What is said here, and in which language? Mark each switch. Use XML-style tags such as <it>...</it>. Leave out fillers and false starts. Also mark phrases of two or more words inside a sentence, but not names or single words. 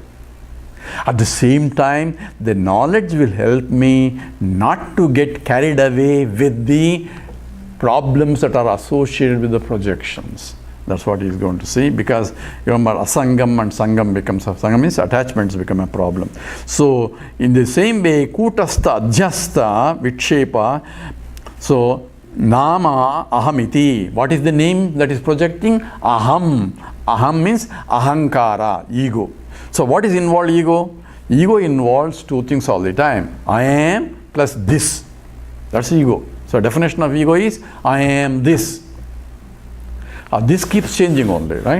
<en>At the same time, the knowledge will help me not to get carried away with the problems that are associated with the projections. That's what he's going to see, because remember, asangam and sangam becomes, sangam means attachments become a problem. So in the same way,</en> <sa>kutastha, adhyastha, vikshepa, so nama ahamiti.</sa> <en>What is the name that is projecting? Aham. Aham means ahankara, ego. So what is involved ego? Ego involves two things all the time. I am plus this. That's ego. So definition of ego is I am this. This keeps changing only, right?</en>